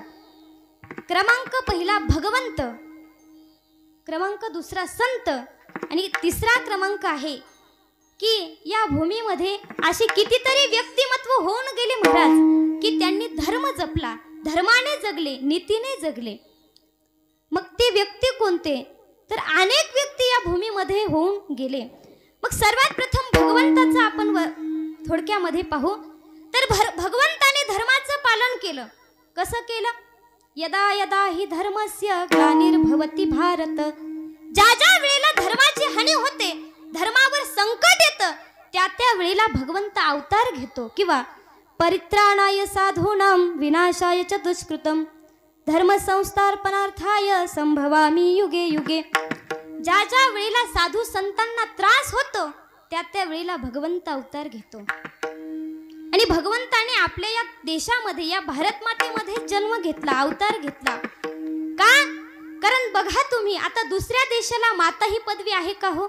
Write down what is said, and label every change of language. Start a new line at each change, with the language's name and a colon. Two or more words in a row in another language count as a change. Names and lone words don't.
Marathi: क्रमांक पहिला भगवंत, क्रमांक दुसरा संत आणि तिसरा क्रमांक आहे की या भूमीमध्ये असे कितीतरी व्यक्तिमत्व होऊन गेले महाराज की त्यांनी धर्म जपला, धर्माने जगले, नीतीने जगले. मग ते व्यक्ती कोणते, तर अनेक व्यक्ती या भूमीमध्ये होऊन गेले. मग सर्वात प्रथम भगवंताचं आपण थोडक्यामध्ये पाहू. तर भगवंताने धर्माचं पालन केलं. कसं केलं,
Sanskrit: यदा यदा ही धर्मस्य ग्लानिर्भवति भारत.
Marathi: ज्या ज्या वेळेला धर्माची हानी होते, धर्मावर संकट येतं, त्या त्या वेळेला भगवंत अवतार घेतो किंवा
Sanskrit: परित्राणाय साधूनां विनाशाय च दुष्कृतम धर्म संस्थापनार्थाय संभवामी युगे युगे.
Marathi: ज्या ज्या वेळेला साधू संतांना त्रास होतो, त्या त्या वेळेला भगवंत अवतार घेतो. आणि भगवंताने आपल्या या देशामध्ये, या भारत मातेमध्ये जन्म घेतला, अवतार घेतला. का, कारण बघा तुम्ही, आता दुसऱ्या देशाला माता ही पदवी आहे का हो?